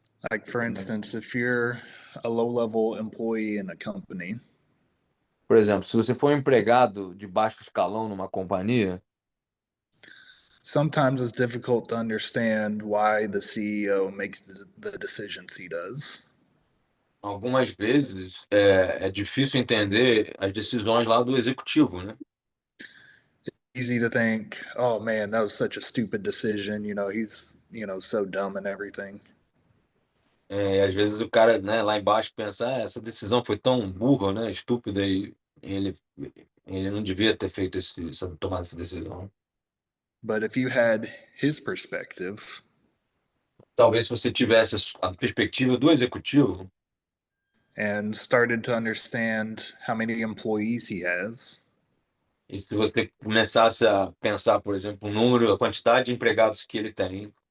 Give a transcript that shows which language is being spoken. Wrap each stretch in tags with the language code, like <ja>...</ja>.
<en>Like, for instance, if you're a low level employee in a company,</en> <pt>Por exemplo, se você for um empregado de baixo escalão numa companhia,</pt> <en>sometimes it's difficult to understand why the CEO makes the decisions he does.</en> <pt>algumas vezes é difícil entender as decisões lá do executivo, né?</pt> <en>Easy to think, oh man, that was such a stupid decision. He's, so dumb and everything.</en> <pt>E às vezes o cara, né, lá embaixo pensa, essa decisão foi tão burra, né, estúpida, e ele, ele não devia ter feito tomado essa decisão.</pt> <en>But if you had his perspective,</en> <pt>Talvez se você tivesse a perspectiva do executivo,</pt> <en>and started to understand how many employees he has,</en> <pt>E se você começasse a pensar, por exemplo, o número, a quantidade de empregados que ele tem,</pt>